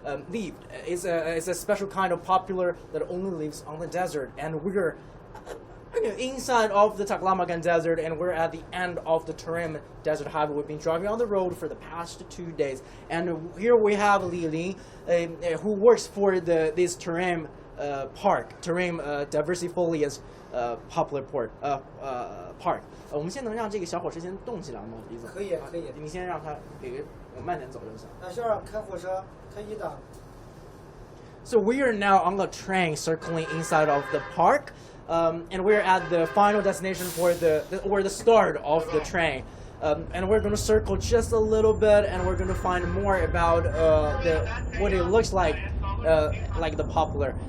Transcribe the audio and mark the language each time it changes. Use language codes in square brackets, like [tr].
[en] Leaved is a special kind of poplar that only lives on the desert, and we're inside of the Taklamakan Desert, and we're at the end of the Tarim Desert Highway. We've been driving on the road for the past 2 days, and here we have Li Ling, who works for this Tarim Park, Tarim Diversifolia's Poplar Park. [zh] 我们先能让这个小火车先动起来吗？李总？可以，可以。你先让它我慢点走就行。那先让开火车，开一档。 [en] So we are now on a train circling inside of the park. And we're at the final destination for the start of the train. And we're going to circle just a little bit, and we're going to find more about what it looks like the poplar.